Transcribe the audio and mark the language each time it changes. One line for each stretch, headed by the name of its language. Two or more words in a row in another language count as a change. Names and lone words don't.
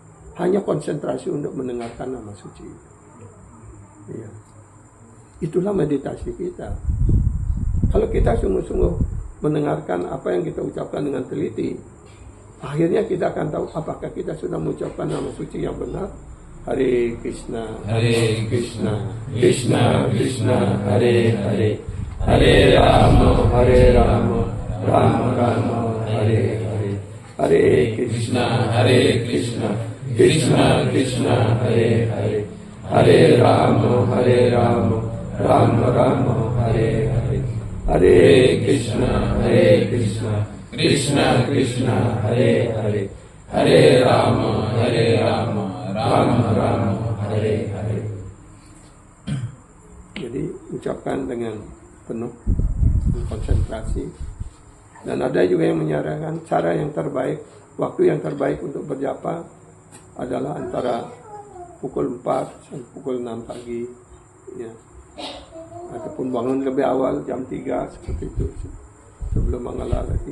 Indonesian: Hanya konsentrasi untuk mendengarkan nama suci. Ya. Itulah meditasi kita. Kalau kita sungguh-sungguh mendengarkan apa yang kita ucapkan dengan teliti, akhirnya kita akan tahu apakah kita sudah mengucapkan nama suci yang benar.
Sanskrit: Hare Krishna, Hare Krishna, Krishna Krishna, Hare Hare, Hare Rama, Rama Rama, Hare Hare, Hare Krishna, Krishna Krishna, Hare Hare, Hare Rama, Rama Rama, Hare Hare, Hare Krishna, Krishna Krishna, Hare Hare, Hare Rama, Rama Rama, Hare Hare.
Indonesian: ucapkan dengan penuh konsentrasi. Dan ada juga yang menyarankan cara yang terbaik, waktu yang terbaik untuk berjapa adalah antara pukul 4 sampai pukul 6 pagi, ya. Ataupun bangun lebih awal jam 3 seperti itu, sebelum mengalar hati.